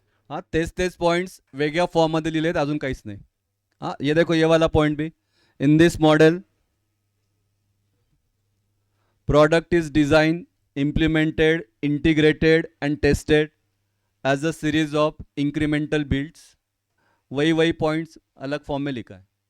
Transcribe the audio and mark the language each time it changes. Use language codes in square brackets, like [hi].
[mr] हाँ, तेच तेच पॉइंट्स वेगळ्या फॉर्ममध्ये लिहिलेत, अजून काहीच नाही. [hi] हाँ, ये देखो ये वाला पॉइंट भी. [en] In this model, product is designed, implemented, integrated and tested as a series of incremental builds. [hi] वही वही पॉइंट्स अलग फॉर्म में लिखा है.